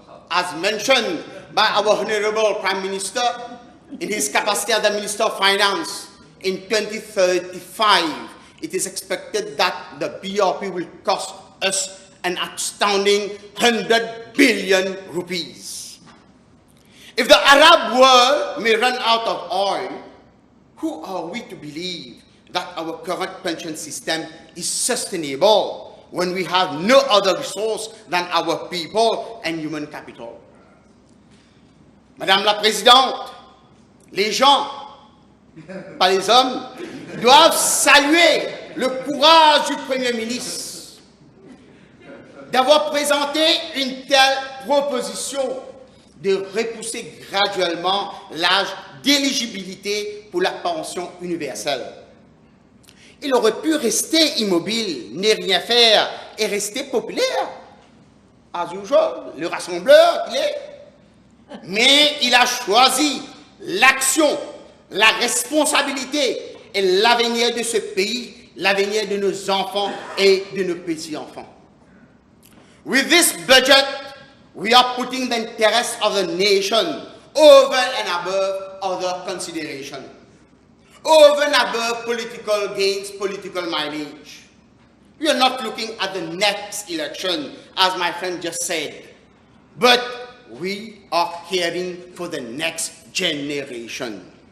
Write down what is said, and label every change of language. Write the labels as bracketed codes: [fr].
[en] As mentioned by our Honorable Prime Minister in his capacity as the Minister of Finance, in 2035, it is expected that the BRP will cost us an astounding 100 billion rupees. If the Arab world may run out of oil, who are we to believe that our current pension system is sustainable when we have no other resource than our people and human capital? [fr] Madame la Présidente, les gens, pas les hommes, doivent saluer le courage du Premier ministre d'avoir présenté une telle proposition de repousser graduellement l'âge d'éligibilité pour la pension universelle. Il aurait pu rester immobile, ne rien faire et rester populaire, [en] as usual, [fr] le rassembleur qu'il est. Mais il a choisi l'action, la responsabilité et l'avenir de ce pays, l'avenir de nos enfants et de nos petits-enfants. [en] With this budget, we are putting the interests of the nation over and above other considerations, over and above political gains, political mileage. We are not looking at the next election, as my friend just said, but we are caring for the next generation.